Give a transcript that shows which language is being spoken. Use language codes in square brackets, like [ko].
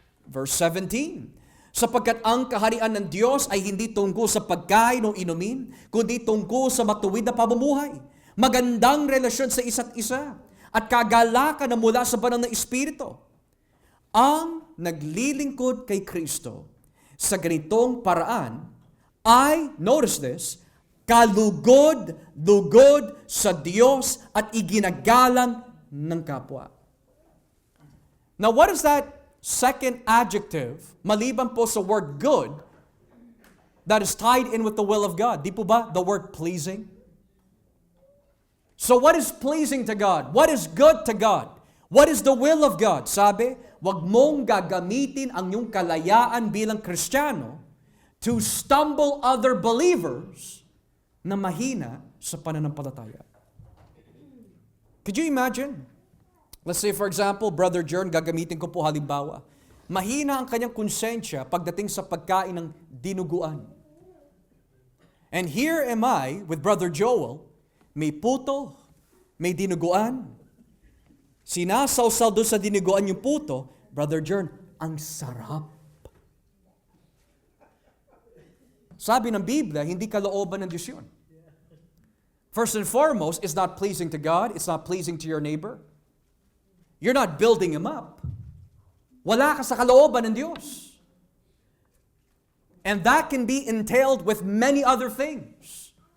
[tl] Verse 17, sapagkat ang kaharian ng Diyos ay hindi tungkol sa pagkain o inumin, kundi tungkol sa matuwid na pamumuhay, magandang relasyon sa isa't isa, at kagalakan na mula sa banal na Espiritu. Ang naglilingkod kay Kristo sa ganitong paraan ay, [en] notice this, [tl] kalugod-lugod sa Diyos at iginagalang ng kapwa. [en] Now, what is that second adjective, [tl] maliban po sa [en] word good, that is tied in with the will of God? [tl] Di po ba? [en] The word pleasing. So what is pleasing to God? What is good to God? What is the will of God? [tl] Sabi, wag mong gagamitin ang iyong kalayaan bilang Kristiyano [en] to stumble other believers [tl] na mahina sa pananampalataya. [en] Could you imagine? Let's say for example, Brother Jern, [tl] gagamitin ko po halimbawa. Mahina ang kanyang konsensya pagdating sa pagkain ng dinuguan. [en] And here am I with Brother Joel, [tl] may puto, may dinuguan. Sinasawsaw doon sa dinuguan yung puto, Brother Jern, ang sarap. Sabi ng Biblia, hindi kalooban ng Diyos yun. [en] First and foremost, it's not pleasing to God, it's not pleasing to your neighbor. You're not building him up. [tl] Wala ka sa kalooban ng Diyos. [en] And that can be entailed with many other things.